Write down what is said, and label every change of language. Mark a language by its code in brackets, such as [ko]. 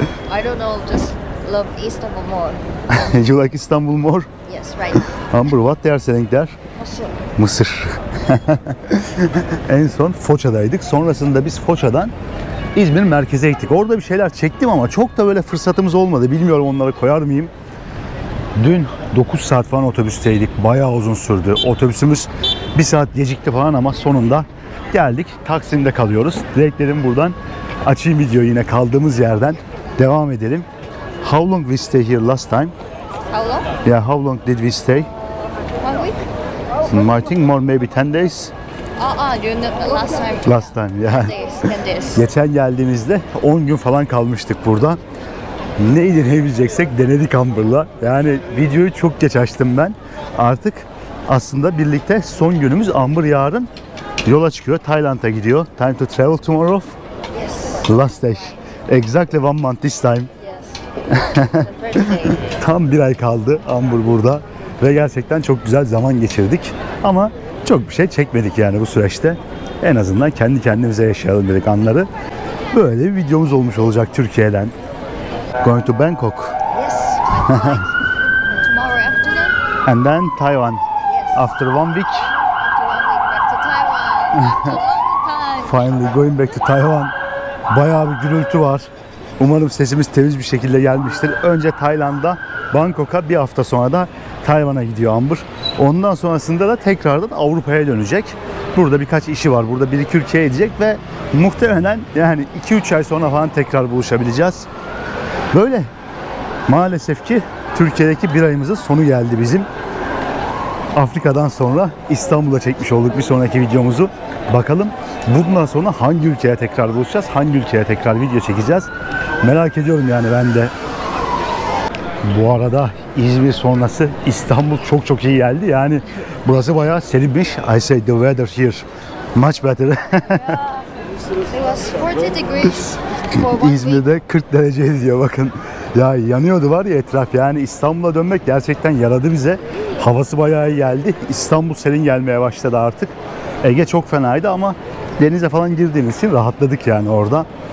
[en] I don't know, just love Istanbul more. You like Istanbul more? Yes, right. Amber, what they are selling there? Also, [tr] Mısır. En son Foça'daydık. Sonrasında biz Foça'dan İzmir merkeze gittik. Orada bir şeyler çektim ama çok da böyle fırsatımız olmadı. Bilmiyorum onları koyar mıyım? Dün 9 saat falan otobüsteydik. Bayağı uzun sürdü. Otobüsümüz 1 saat gecikti falan ama sonunda geldik. Taksim'de kalıyoruz. Direkt dedim buradan açayım videoyu, yine kaldığımız yerden devam edelim. [en] How long we stay here last time? how long? Yeah, how long did we stay? 1 week? I think more, maybe 10 days. You know, last time. Last time, yeah. 10 days. 10 days. [tr] Geçen geldiğimizde 10 gün falan kalmıştık burada. Neydi ne bileceksek denedik Amber'la. Yani videoyu çok geç açtım ben. Artık aslında birlikte son günümüz. Amber yarın yola çıkıyor. Tayland'a gidiyor. [en] Time to travel tomorrow. Yes. Last day. Exactly 1 month this time. Yes. The birthday. [tr] Tam 1 ay kaldı Amber burada. Ve gerçekten çok güzel zaman geçirdik. Ama çok bir şey çekmedik yani bu süreçte. En azından kendi kendimize yaşayalım dedik anları. Böyle bir videomuz olmuş olacak Türkiye'den. [en] Going to Bangkok. Yes. Tomorrow afternoon. And then Taiwan. Yes. After 1 week, After 1 week back to Taiwan. After a long time. finally going back to Taiwan. [tr] Bayağı bir gürültü var. Umarım sesimiz temiz bir şekilde gelmiştir. Önce Tayland'a, Bangkok'a, bir hafta sonra da Tayvan'a gidiyor Amber. Ondan sonrasında da tekrardan Avrupa'ya dönecek. Burada birkaç işi var. Burada 1-2 ülkeye gidecek ve muhtemelen yani 2-3 ay sonra falan tekrar buluşabileceğiz. Böyle. Maalesef ki Türkiye'deki bir ayımızın sonu geldi bizim. Afrika'dan sonra İstanbul'da çekmiş olduk bir sonraki videomuzu. Bakalım bundan sonra hangi ülkeye tekrar buluşacağız, hangi ülkeye tekrar video çekeceğiz. Merak ediyorum yani ben de. Bu arada İzmir sonrası İstanbul çok iyi geldi. Yani burası bayağı serinmiş. [en] I say the weather here much better. It was 40 degrees for 1 week. [tr] İzmir'de 40 derece diyor bakın. Ya yanıyordu var ya etraf, yani İstanbul'a dönmek gerçekten yaradı bize. Havası bayağı iyi geldi. İstanbul serin gelmeye başladı artık. Ege çok fenaydı ama denize falan girdiğimiz için rahatladık yani orada.